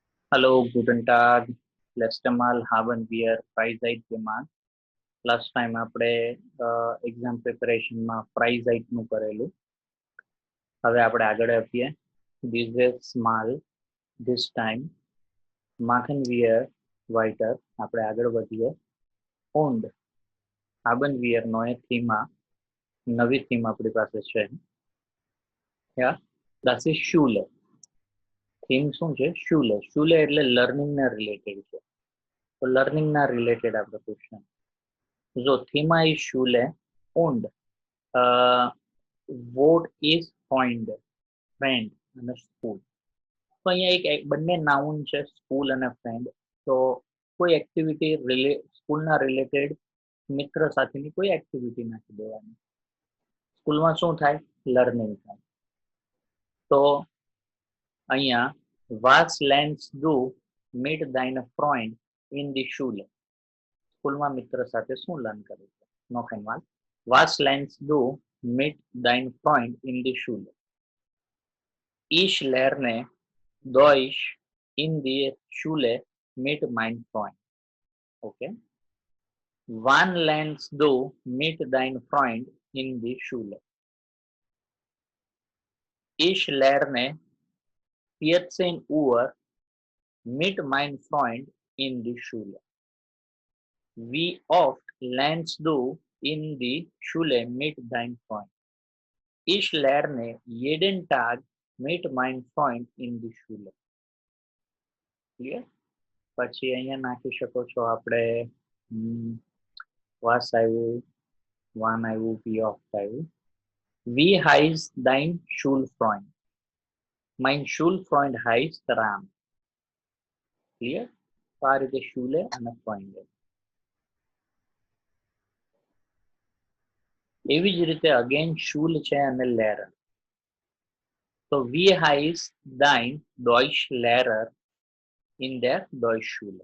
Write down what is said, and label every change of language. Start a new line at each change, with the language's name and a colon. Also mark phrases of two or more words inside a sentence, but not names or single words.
German: Hallo, guten Tag. Letzte Mal haben wir Freizeit gemacht.
English: Last time
Gujarati: આપણે
English: exam preparationમાં
Gujarati: Freizeit નું કરેલું. હવે આપણે આગળ આપીએ.
German: This mal
English: this time
German: machen wir weiter.
Gujarati: આપણે આગળ વધીએ.
German: Und haben wir neue Thema.
Gujarati: નવી થીમ આપણી પાસે છે.
German: Ja, das ist Schule.
Gujarati: થીમ શું છે? Schule. Schule એટલે
English: learningના related
Gujarati: છે. તો
English: learningના related
Gujarati: આપણે પૂછશું.
German: So, Thema ist Schule und
English: what is friend
Gujarati: અને સ્કૂલ. તો અહીંયા બંને નાઉન છે, સ્કૂલ અને ફ્રેન્ડ. તો કોઈ એક્ટિવિટી સ્કૂલના રિલેટેડ મિત્ર સાથેની કોઈ એક્ટિવિટી નાખી દેવાની. સ્કૂલમાં શું થાય? લર્નિંગ થાય. તો અહીંયા
German: was lernst du mit deiner Freund in die Schule?
Gujarati: સ્કૂલમાં મિત્ર સાથે શું લર્ન કરે છે?
German: Noch einmal. Was lernst du mit deinem Freund in die Schule? Ich lerne Deutsch in der Schule mit meinem Freund. Okay. Wann lernst du mit deinem Freund in die Schule? Ich lerne 14 Uhr mit meinem Freund in die Schule. Wie oft lernst du in die Schule mit deinem Freund? Ich lerne jeden Tag mit meinem Freund in die Schule.
English: Clear?
Gujarati: પછી અહીંયા નાખી શકો છો આપણે was આવ્યું, one આવ્યું,
German: wie oft આવ્યું. Wie heißt dein Schulfreund? Mein Schulfreund heißt Ram.
English: Clear?
Gujarati: તો આ રીતે Schule અને Freund. એવી જ રીતે અગેન Schule છે અને Lehrer.
German: તો wie heißt dein Deutschlehrer in der Deutschschule?